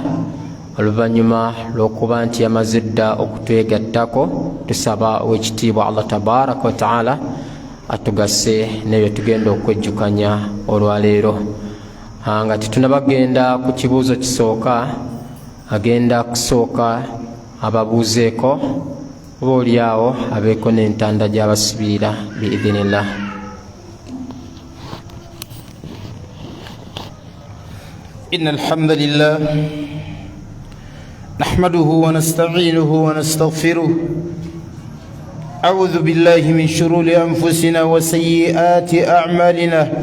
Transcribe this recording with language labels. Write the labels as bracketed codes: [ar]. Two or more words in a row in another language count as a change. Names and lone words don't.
[lg] Oluvannyuma lw'okuba nti yamaze dda okutwegattako, tusaba owekitiibwa [ar] الله تبارك وتعالى [lg] atugase n'ebyo tugenda okwejjukanya olwaleero. Nga tetunabagenda ku kibuuzo kisooka, agenda kusooka ababuuzeeko oba oliawo abeeko n'entanda gy'abasibirira biidhinillah. [ar] إن الحمد لله نحمده ونستعينه ونستغفره أعوذ بالله من شرور أنفسنا وسيئات أعمالنا